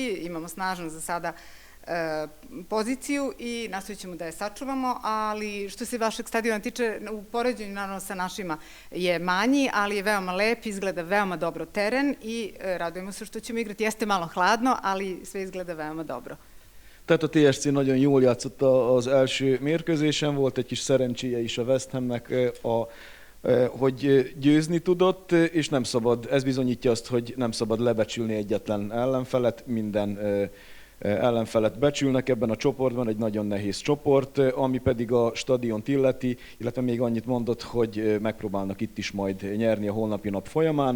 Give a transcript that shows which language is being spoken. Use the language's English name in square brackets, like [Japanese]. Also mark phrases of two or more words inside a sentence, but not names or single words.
[Serbian] Imamo snažno za sada poziciju i nastavit ćemo da je sačuvamo, ali što se vašeg stadiona tiče, u poređenju naravno sa našima je manji, ali je veoma lep, izgleda veoma dobro teren i radujemo se što ćemo igrati. Jeste malo hladno, ali sve izgleda veoma dobro. [Hungarian] Tehát a TSC nagyon jól játszott az első mérkőzésen, volt egy kis szerencséje is a West Hamnek, hogy győzni tudott, és nem szabad, ez bizonyítja azt, hogy nem szabad lebecsülni egyetlen ellenfelet, minden ellenfelet becsülnek ebben a csoportban, egy nagyon nehéz csoport, ami pedig a stadiont illeti, illetve még annyit mondott, hogy megpróbálnak itt is majd nyerni a holnapi nap folyamán.